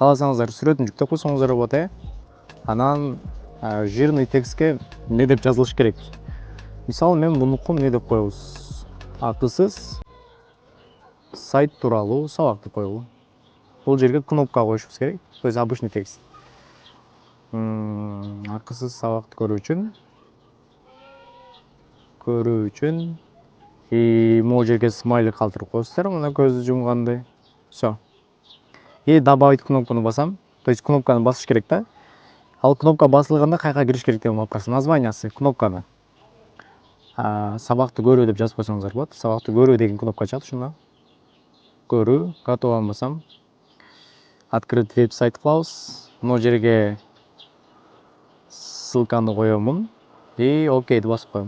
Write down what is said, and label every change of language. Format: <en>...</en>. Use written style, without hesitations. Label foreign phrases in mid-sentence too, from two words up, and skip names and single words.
<ky>кааласаңыздар сүрөтүн жүктөп койсоңуздар болот. Анан жирный текстке эмне деп жазылыш керек? Мисалы мен мунуку эмне деп коебуз? Акысыз сайт тууралуу сабак деп коелу. Бул жерге кнопка коюшубуз керек.</ky> <ru>То есть обычный текст.</ru> <ky>Акысыз сабакты көрүү үчүн могу жерге смайлик калтырып коесуздар, мына көздү жумгандай.</ky> <ru>Всё. И добавить</ru> <ky>кнопканы басам.</ky> <ru>То есть</ru> <ky>кнопканы басыш керек да. Ал кнопка басылганда каяка кириш керек деген вопрос. Названиясы кнопканы. Сабакты көрүү деп жазып койсоңуздар болот. Сабакты көрүү деген кнопка чыгат ушунда. Көрүү, готован басам.</ky> <ru>Открыть веб-сайт</ru> <ky>кылабыз. Могу жерге ссылканы коемун и окейди басып коем.</ky>